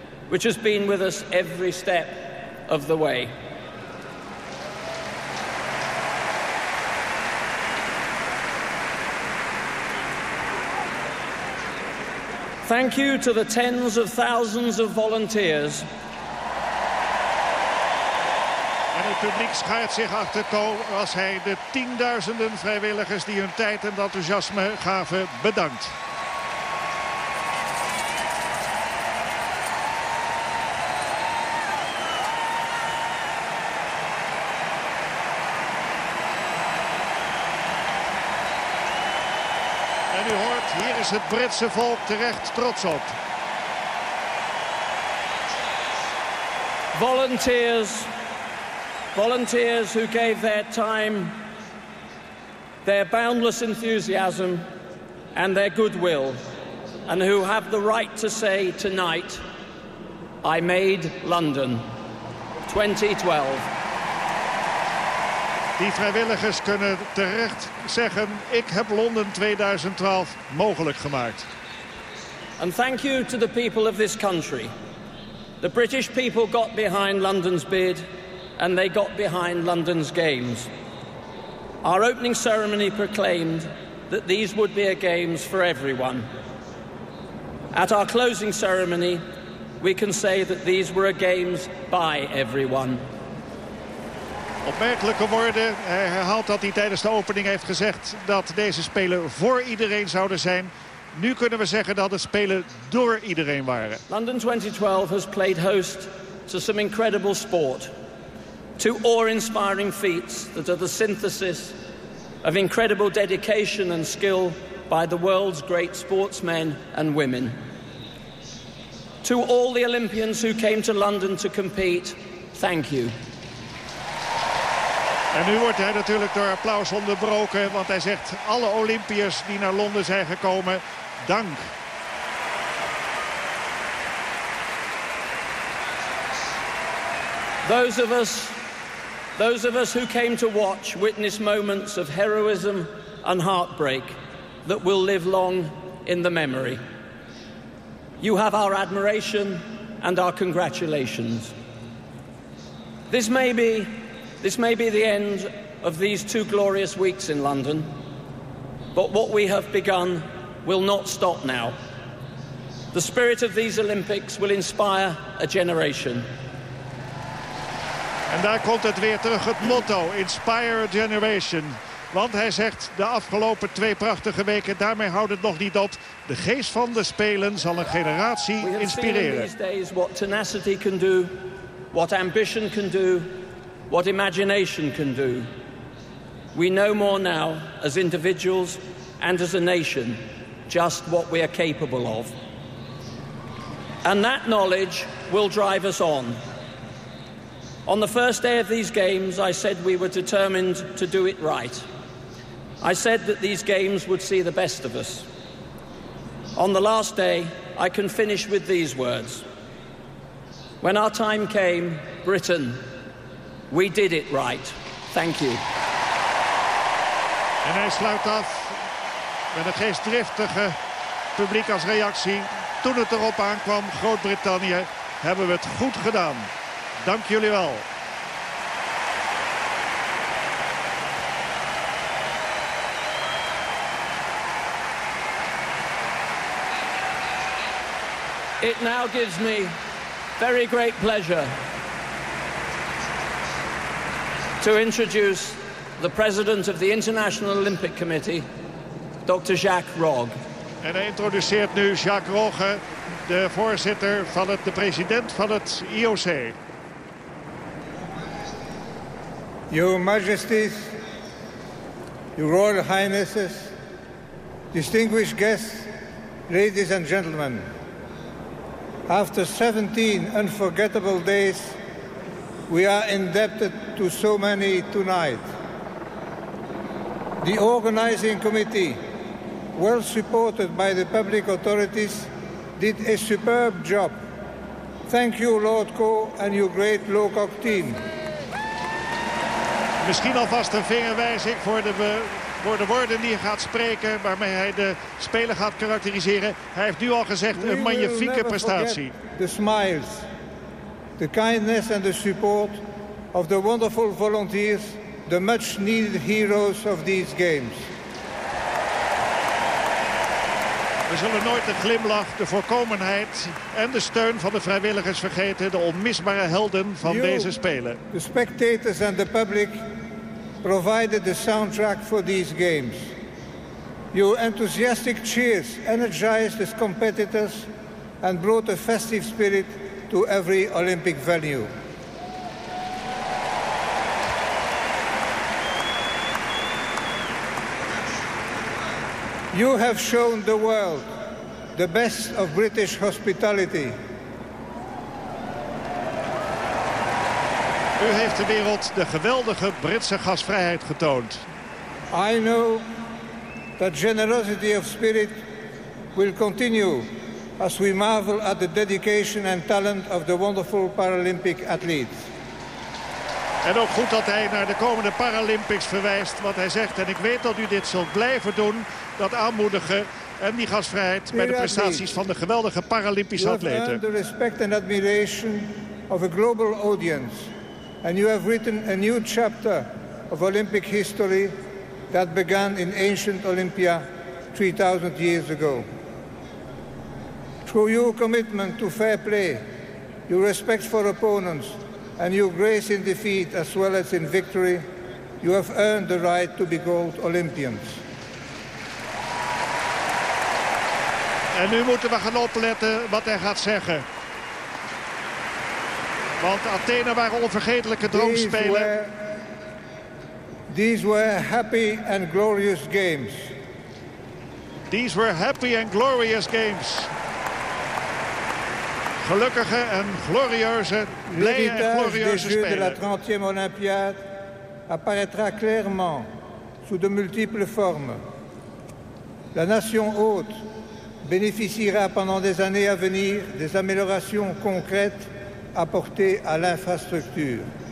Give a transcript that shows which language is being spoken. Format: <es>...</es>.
<en>which has been with us every step of the way. Thank you to the tens of thousands of volunteers.</en> <nl>En het publiek schaart zich achter Kool als hij de tienduizenden vrijwilligers die hun tijd en enthousiasme gaven bedankt. En u hoort, hier is het Britse volk terecht trots op.</nl> <en>Volunteers. Volunteers who gave their time, their boundless enthusiasm and their goodwill, and who have the right to say tonight, I made London 2012.</en> <nl>Die vrijwilligers kunnen terecht zeggen, ik heb Londen 2012 mogelijk gemaakt.</nl> <en>And thank you to the people of this country. The British people got behind London's bid. And they got behind London's games. Our opening ceremony proclaimed that these would be a games for everyone. At our closing ceremony, we can say that these were a games by everyone.</en> <nl>Opmerkelijke woorden. Hij herhaalt dat hij tijdens de opening heeft gezegd dat deze spelen voor iedereen zouden zijn. Nu kunnen we zeggen dat het spelen door iedereen waren.</nl> <en>London 2012 has played host to some incredible sport. To awe-inspiring feats that are the synthesis of incredible dedication and skill by the world's great sportsmen and women. To all the Olympians who came to London to compete, thank you.</en> <nl>En nu wordt hij natuurlijk door applaus onderbroken, want hij zegt alle Olympiërs die naar Londen zijn gekomen, dank.</nl> <en>Those of us who came to watch witness moments of heroism and heartbreak that will live long in the memory. You have our admiration and our congratulations. This may be the end of these two glorious weeks in London, but what we have begun will not stop now. The spirit of these Olympics will inspire a generation.</en> <nl>En daar komt het weer terug, het motto, Inspire a Generation. Want hij zegt, de afgelopen twee prachtige weken, daarmee houdt het nog niet op. De geest van de Spelen zal een generatie inspireren.</nl> <en>We have seen in these days what tenacity can do, what ambition can do, what imagination can do. We know more now, as individuals and as a nation, just what we are capable of. And that knowledge will drive us on. On the first day of these games, I said we were determined to do it right. I said that these games would see the best of us. On the last day, I can finish with these words. When our time came, Britain, we did it right. Thank you.</en> <nl>En hij sluit af met een geestdriftige publiek als reactie. Toen het erop aankwam, Groot-Brittannië, hebben we het goed gedaan. Dank jullie wel.</nl> <en>It now gives me very great pleasure to introduce the president of the International Olympic Committee, Dr. Jacques Rogge.</en> <nl>En hij introduceert nu Jacques Rogge, de voorzitter van het, de president van het IOC.</nl> <en>Your Majesties, Your Royal Highnesses, distinguished guests, ladies and gentlemen, after 17 unforgettable days, we are indebted to so many tonight. The organizing committee, well supported by the public authorities, did a superb job. Thank you, Lord Coe, and your great Locock team.</en> <nl>Misschien alvast een vingerwijzing voor de voor de woorden die hij gaat spreken, waarmee hij de speler gaat karakteriseren. Hij heeft nu al gezegd een magnifieke prestatie.</nl> <en>The smiles, the kindness and the support of the wonderful volunteers, the much needed heroes of these games.</en> <nl>We zullen nooit de glimlach, de voorkomenheid en de steun van de vrijwilligers vergeten, de onmisbare helden van deze Spelen.</nl> <en>The spectators and the public provided the soundtrack for these games. Your enthusiastic cheers energized the competitors and brought a festive spirit to every Olympic venue. You have shown the world the best of British hospitality.</en> <nl>U heeft de wereld de geweldige Britse gastvrijheid getoond.</nl> <en>I know that generosity of spirit will continue as we marvel at the dedication and talent of the wonderful Paralympic athletes.</en> <nl>En ook goed dat hij naar de komende Paralympics verwijst, wat hij zegt. En ik weet dat u dit zult blijven doen. Dat aanmoedigen en die gastvrijheid bij de prestaties van de geweldige Paralympische atleten.</nl> <en>You have earned the respect and admiration of a global audience. And you have written a new chapter of Olympic history that began in ancient Olympia 3000 years ago. Through your commitment to fair play, your respect for opponents and your grace in defeat as well as in victory, you have earned the right to be called Olympians.</en> <nl>En nu moeten we gaan opletten wat hij gaat zeggen. Want Athene waren onvergetelijke droomspelen.</nl> <en>These were happy and glorious games. These were happy and glorious games.</en> <nl>Gelukkige en glorieuze, blije en glorieuze spelen.</nl> <fr>De la 30e Olympiade apparaîtra clairement sous de multiples formes. La nation haute bénéficiera pendant des années à venir des améliorations concrètes apportées à l'infrastructure.</fr>